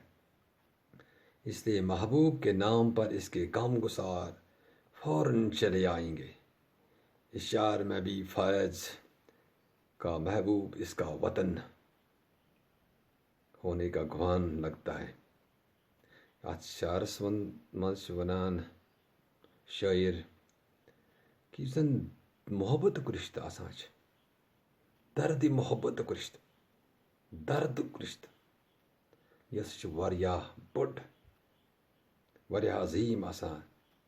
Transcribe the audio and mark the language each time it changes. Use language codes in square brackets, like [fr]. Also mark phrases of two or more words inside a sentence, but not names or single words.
[ur] اس لیے محبوب کے نام پر اس کے غم گسار فوراً چلے آئیں گے. اس شعر میں بھی فیض کا محبوب اس کا وطن ہونے کا گمان لگتا ہے. [ks] ات شعرس منٛز چھُ ونان شٲعر کہ یُس زن محبتُک رشتہٕ آسان چھُ، درد محبتُک رشتہٕ، دردُک رشتہٕ، یہِ ہسا چھُ واریاہ بوٚڑ، واریاہ عظیٖم آسان.